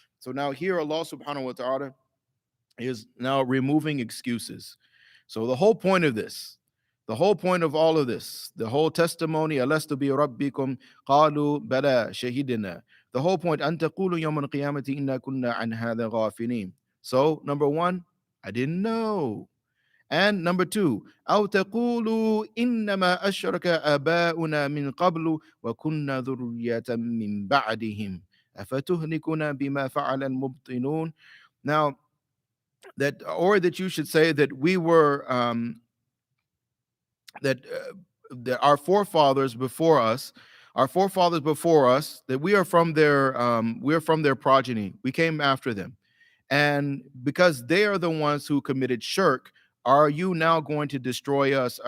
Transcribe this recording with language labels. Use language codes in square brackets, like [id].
[en] So now here Allah subhanahu wa ta'ala is now removing excuses. So the whole point of all of this, the whole testimony, [ar] alastu bi rabbikum, qalu bala shahidina. [en] The whole point, [ar] an taqulu yawm al-qiyamati inna kunna an hadha ghafilin. [en] So number one, I didn't know. And number two, [ar] أو تقولوا إنما أشرك آباؤنا من قبل وكنا ذرية من بعدهم أفتهلكنا بما فعل المبطلون. [en] Now, that, or that you should say that we were that our forefathers before us, that we are from their progeny. We came after them, and because they are the ones who committed shirk, are you now going to destroy us?